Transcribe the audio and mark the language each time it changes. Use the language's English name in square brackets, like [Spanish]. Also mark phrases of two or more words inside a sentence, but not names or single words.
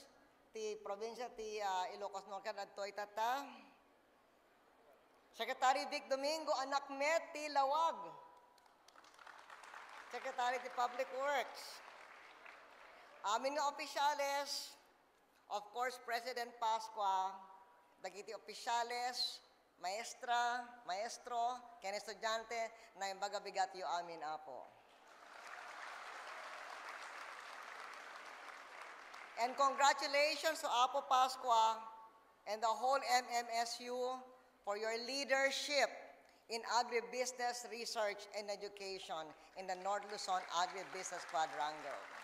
[Iloko] ti probinsya ti Ilocos Norte at Toy Tata, Secretary Vic Domingo, anak met ti Lawag, Secretary ti Public Works, amin nga opisyales, [English] of course, [Iloko] President Pascua, dagiti opisyales, maestro, ken estudyante, na imbaga bigat yu amin apo. [English] And congratulations to Apo Pascua and the whole MMSU for your leadership in agribusiness research and education in the North Luzon Agribusiness Quadrangle.